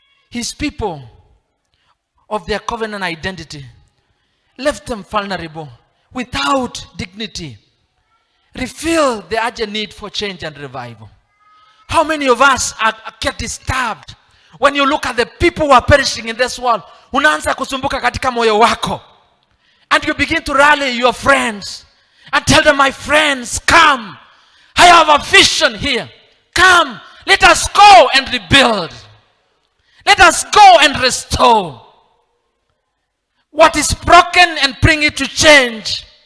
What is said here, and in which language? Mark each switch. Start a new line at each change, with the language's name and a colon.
English: His people, of their covenant identity, left them vulnerable, without dignity, revealed the urgent need for change and revival. How many of us are kept disturbed when you look at the people who are perishing in this world?
Swahili: Unaanza kusumbuka katika moyo wako.
English: And you begin to rally your friends and tell them, my friends, come. I have a vision here. Come, let us go and rebuild. Let us go and restore what is broken and bring it to change.